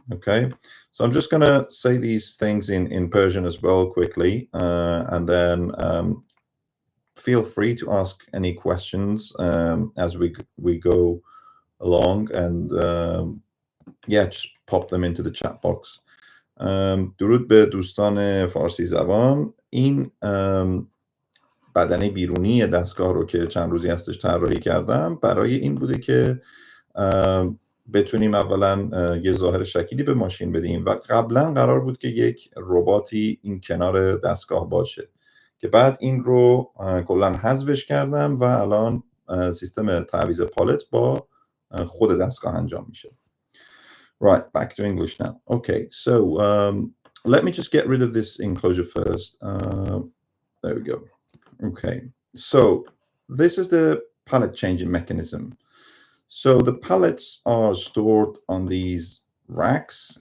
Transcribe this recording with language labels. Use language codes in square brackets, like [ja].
[en] Okay, so I'm just going to say these things in Persian as well quickly, and then feel free to ask any questions as we go along, and yeah, just pop them into the chat box. [fa] درود به دوستان فارسی زبان. این بدنه بیرونی دستگاه رو که چند روزی هستش طراحی کردم برای این بوده که بتونیم اولا یه ظاهر شکلی به ماشین بدیم و قبلا قرار بود که یک رباتی این کنار دستگاه باشه که بعد این رو کلا حذفش کردم و الان سیستم تعویض پالت با خود دستگاه انجام میشه. [en] Right, back to English now. Okay, so let me just get rid of this enclosure first. There we go. Okay, so this is the pallet changing mechanism. So the pallets are stored on these racks.